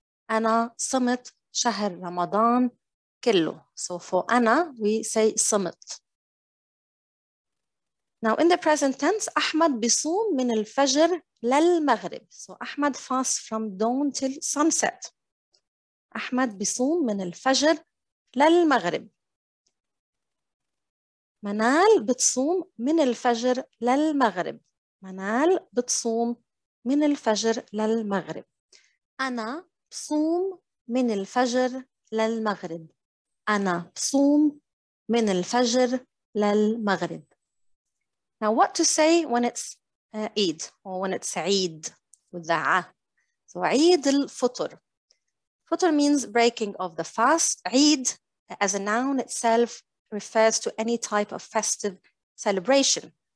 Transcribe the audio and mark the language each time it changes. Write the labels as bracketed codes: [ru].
[ar] أنا صمت شهر رمضان كله. [en] So for أنا, we say صمت. Now in the present tense, [ar] أحمد بيصوم من الفجر للمغرب. [en] So أحمد fasts from dawn till sunset. [ar] أحمد بيصوم من الفجر للمغرب. منال بتصوم من الفجر للمغرب. منال بتصوم من الفجر للمغرب. أنا بصوم من الفجر للمغرب. أنا بصوم من الفجر للمغرب. [en] Now what to say when it's Eid, or when it's Eid with the A. So Eid al-Fitr. Fitr means breaking of the fast. Eid as a noun itself refers to any type of festive celebration.